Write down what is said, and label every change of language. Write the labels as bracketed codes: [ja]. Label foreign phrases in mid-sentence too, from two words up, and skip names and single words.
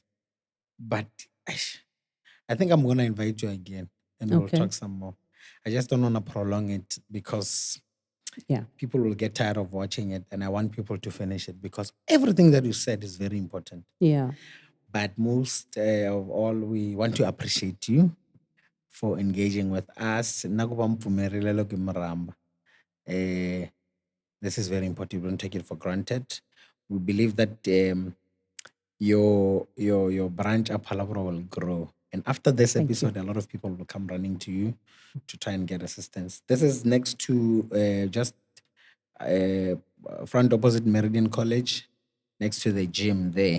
[en] But I think I'm going to invite you again and we'll talk some more. I just don't want to prolong it because Yeah. People will get tired of watching it, and I want people to finish it because everything that you said is very important. Yeah. But most of all, we want to appreciate you for engaging with us. [ts] Nakuba mpfumerile loko hi mi rhamba. [en] This is very important. We don't take it for granted. We believe that your branch up Palabra will grow. And after this Thank you. episode, a lot of people will come running to you to try and get assistance. This is next to just front opposite Meridian College, next to the gym there.